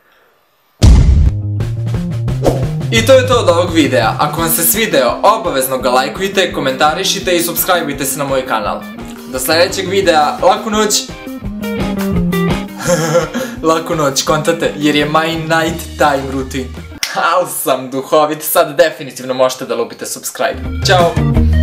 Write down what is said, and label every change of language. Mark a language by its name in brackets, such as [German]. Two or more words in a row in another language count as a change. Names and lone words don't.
[Serbian] I to je to od ovog videa. Ako vam se svideo, obavezno ga lajkujte, komentarišite i subscribeujte se na moj kanal. Do sljedećeg videa, laku noć! Laku noć, kontate, jer je [English] my night time routine. [Serbian] Al sam duhovit, sad definitivno možete da lupite subscribe. Ćao!